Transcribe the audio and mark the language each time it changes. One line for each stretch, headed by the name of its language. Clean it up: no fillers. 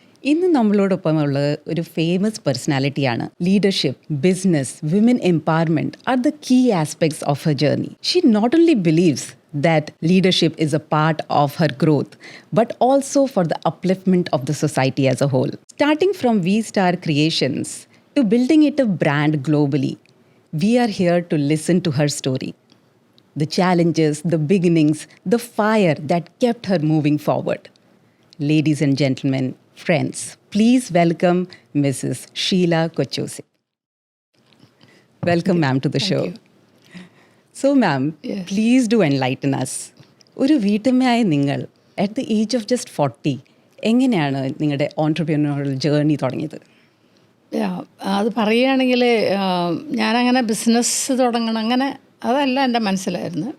Malayalam: ഇന്ന് നമ്മളോടൊപ്പമുള്ള ഒരു famous പേഴ്സണാലിറ്റിയാണ്.
English: Leadership, business, women empowerment are the key aspects of her journey. She not only believes that leadership is a part of her growth, but also for the upliftment of the society as a whole. Starting from V-Star Creations to building it a brand globally, we are here to listen to her story. The challenges, the beginnings, the fire that kept her moving forward. Ladies and gentlemen, friends, please welcome Mrs. Sheila Kochosi. Welcome, ma'am, to the show. You. So, ma'am, Yes. please do enlighten us.
Malayalam: ഒരു വീട്ടമ്മയായ നിങ്ങൾ
English: at the age of just 40
Malayalam: എങ്ങനെയാണ് നിങ്ങളുടെ ഓൺട്രപ്രന്യൂറൽ journey തുടങ്ങിയത്? അത് പറയുകയാണെങ്കിൽ ഞാനങ്ങനെ business തുടങ്ങണം അങ്ങനെ അതല്ല എൻ്റെ മനസ്സിലായിരുന്നു.